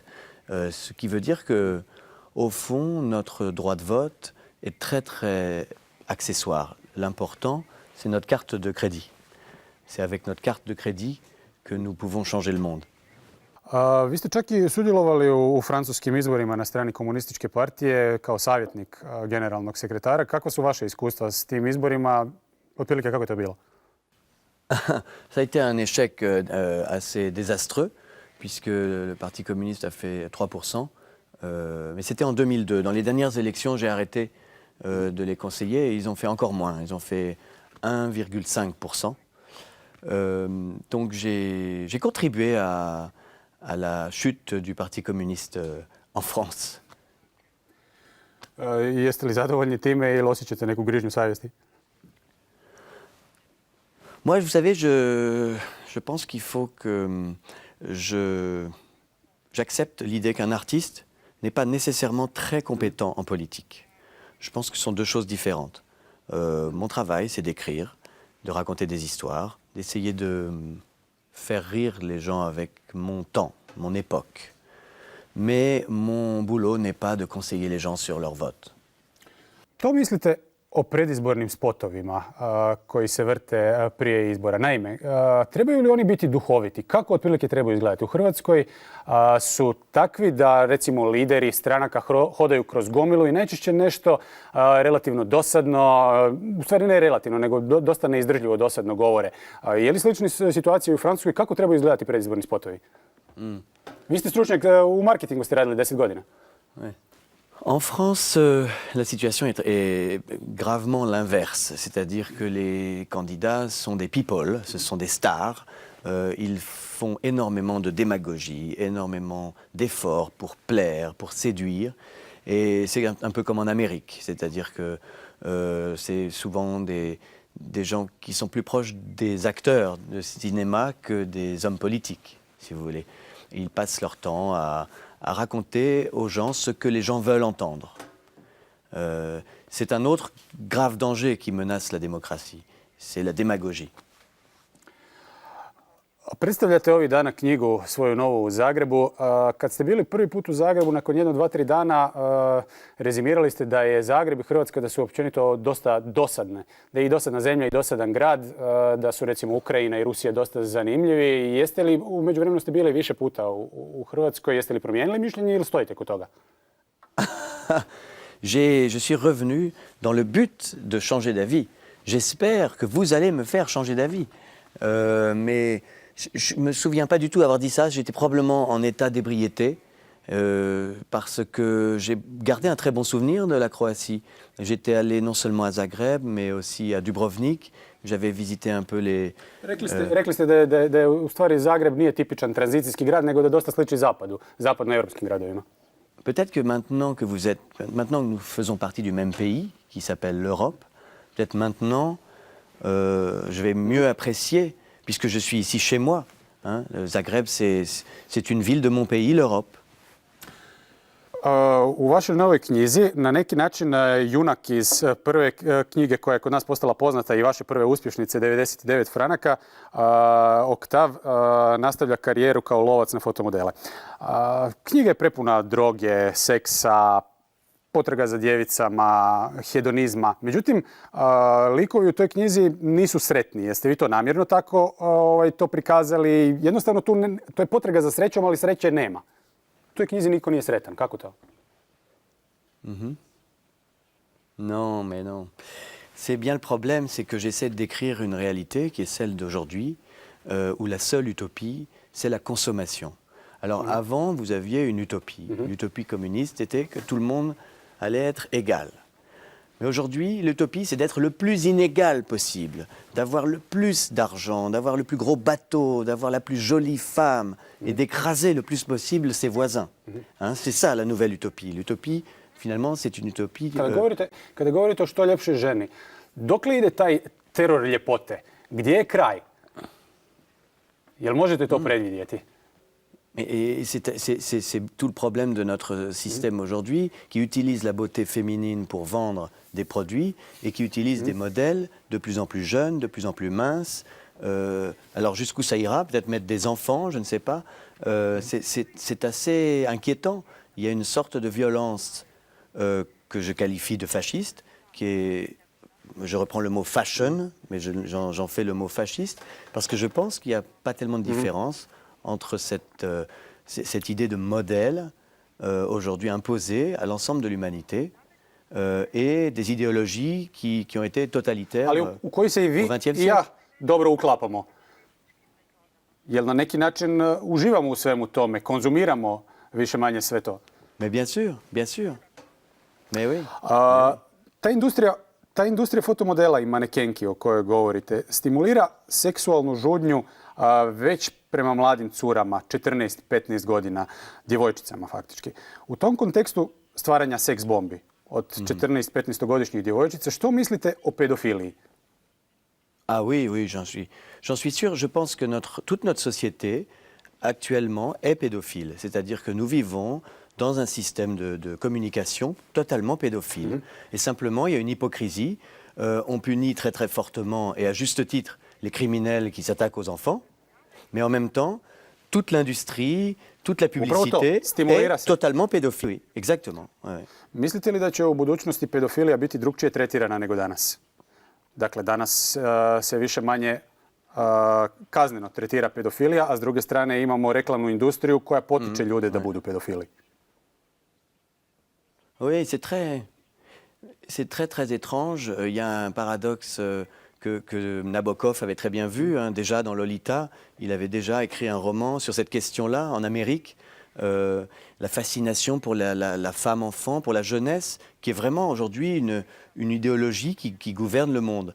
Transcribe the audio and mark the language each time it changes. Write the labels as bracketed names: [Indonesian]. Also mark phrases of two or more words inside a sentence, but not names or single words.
[French] Ce qui veut dire que, au fond, notre droit de vote est très très accessoire. L'important, c'est notre carte de crédit. C'est avec notre carte de crédit que nous pouvons changer le monde. [Croatian] Vi ste čak i sudjelovali u francuskim izborima na strani komunističke partije kao savjetnik generalnog sekretara. Kako su vaše iskustva s tim izborima? Otprilike kako je to bilo? [French] Ça a été un échec assez désastreux, puisque le Parti communiste a fait 3%. Mais c'était en 2002. Dans les dernières élections, j'ai arrêté de les conseiller et ils ont fait encore moins. Ils ont fait 1,5%. Donc j'ai contribué à la chute du Parti communiste en France. [Croatian] Jeste li zadovoljni time ili osjećate neku grižnju savjesti? [French] Moi, vous savez, je pense qu'il faut que j'accepte l'idée qu'un artiste n'est pas nécessairement très compétent en politique. Je pense que ce sont deux choses différentes. Mon travail, c'est d'écrire, de raconter des histoires, d'essayer de faire rire les gens avec mon temps, mon époque. Mais mon boulot n'est pas de conseiller les gens sur leur vote. [Croatian] To mislite o predizbornim spotovima koji se vrte prije izbora? Naime, trebaju li oni biti duhoviti? Kako otprilike trebaju izgledati? U Hrvatskoj su takvi da recimo lideri stranaka hodaju kroz gomilu i najčešće nešto relativno dosadno, u stvari ne relativno, nego dosta neizdržljivo dosadno govore. Je li slična situacija u Francuskoj? Kako trebaju izgledati predizborni spotovi? Vi ste stručnjak, u marketingu ste radili 10 godina. [French] Ouais. En France, la situation est gravement l'inverse, c'est-à-dire que les candidats sont des people, ce sont des stars, ils font énormément de démagogie, énormément d'efforts pour plaire, pour séduire, et c'est un peu comme en Amérique, c'est-à-dire que c'est souvent des gens qui sont plus proches des acteurs de cinéma que des hommes politiques, si vous voulez. Ils passent leur temps à raconter aux gens ce que les gens veulent entendre. C'est un autre grave danger qui menace la démocratie, c'est la démagogie. [Croatian] Predstavljate ovih dana knjigu svoju novu u Zagrebu. Kad ste bili prvi put u Zagrebu, nakon 1-2-3 dana, rezimirali ste da je Zagreb i Hrvatska da su općenito dosta dosadne. Da je i dosadna zemlja i dosadan grad, da su recimo Ukrajina i Rusija dosta zanimljivi. Jeste li, u međuvremenu ste bili više puta u Hrvatskoj, jeste li promijenili mišljenje ili stojite kod toga? [French] Je suis revenu dans le but de changer d'avis. J'espère que vous allez me faire changer d'avis. Mais je ne me souviens pas du tout avoir dit ça. J'étais probablement en état d'ébriété parce que j'ai gardé un très bon souvenir de la Croatie. J'étais allé non seulement à Zagreb, mais aussi à Dubrovnik. J'avais visité un peu les... [Croatian] Rekli ste da je u stvari Zagreb nije tipičan tranzicijski grad, nego da dosta sliči zapadu, zapadnoevropskim gradovima. [French] Peut-être que maintenant que nous faisons partie du même pays, qui s'appelle l'Europe, peut-être maintenant, je vais mieux apprécier, puisque je suis ici chez moi. Hein. Zagreb, c'est une ville de mon pays, l'Europe. [Croatian] U vašoj novoj knjizi na neki način junak iz prve knjige koja je kod nas postala poznata i vaše prve uspješnice 99 franaka, Oktav nastavlja karijeru kao lovac na fotomodele. Knjiga je prepuna droge, seksa, potraga za djevicama, hedonizma. Međutim, likovi u toj knjizi nisu sretni. Jeste vi to namjerno tako to prikazali? Jednostavno to je potraga za srećom, ali sreće nema. U toj knjizi niko nije sretan. Kako to? [French] Non, mais non. C'est bien le problème, c'est que j'essaie de décrire une réalité qui est celle d'aujourd'hui, où la seule utopie, c'est la consommation. Alors avant, vous aviez une utopie. L'utopie communiste était que tout le monde allait être égal. Mais aujourd'hui, l'utopie, c'est d'être le plus inégal possible, d'avoir le plus d'argent, d'avoir le plus gros bateau, d'avoir la plus jolie femme et d'écraser le plus possible ses voisins. Hein, c'est ça la nouvelle utopie. L'utopie, finalement, c'est une utopie... [Croatian] Kada govorite o što ljepšoj ženi, dokle ide taj teror ljepote? Gdje je kraj? Jel možete to predvidjeti? [French] Et c'est tout le problème de notre système aujourd'hui, qui utilise la beauté féminine pour vendre des produits et qui utilise des modèles de plus en plus jeunes, de plus en plus minces. Alors jusqu'où ça ira? Peut-être mettre des enfants, je ne sais pas. C'est assez inquiétant. Il y a une sorte de violence que je qualifie de fasciste, qui est... Je reprends le mot fashion, mais j'en fais le mot fasciste, parce que je pense qu'il n'y a pas tellement de différence entre cette idée de modèle aujourd'hui imposée à l'ensemble de l'humanité et des idéologies qui ont été totalitaires [Croatian] u koji se i vi [French] au XXe [Croatian] i ja [French] siècle. [Croatian] dobro uklapamo. Jel na neki način uživamo u svemu tome, konzumiramo više manje sve to? [French] Mais bien sûr, bien sûr. Mais oui. [Croatian] Ta industrija fotomodela i manekenki o kojoj govorite stimulira seksualnu žudnju već prema mladim curama, 14-15 godina, djevojčicama faktički. U tom kontekstu stvaranja seks bombi od 14-15-godišnjih djevojčica, što mislite o pedofiliji? [French] Ah oui, oui, j'en suis sûr. Je pense que toute notre société actuellement est pédophile. C'est-à-dire que nous vivons dans un système de communication totalement pédophile. Et simplement, il y a une hypocrisie. On punit très très fortement, et à juste titre, les criminels qui s'attaquent aux enfants. Mais en même temps, toute l'industrie, toute la publicité est totalement pédophile. Oui, exactement. Ouais. [Croatian] Mislite li da će u budućnosti pedofilija biti drukčije tretirana nego danas? Dakle, danas se više manje kazneno tretira pedofilija, a s druge strane imamo reklamnu industriju koja potiče ljude da budu pedofili. [French] Oui, c'est très étrange. Il y a un paradoxe que Nabokov avait très bien vu. Hein. Déjà dans Lolita, il avait déjà écrit un roman sur cette question-là en Amérique. La fascination pour la femme-enfant, pour la jeunesse, qui est vraiment aujourd'hui une idéologie qui gouverne le monde.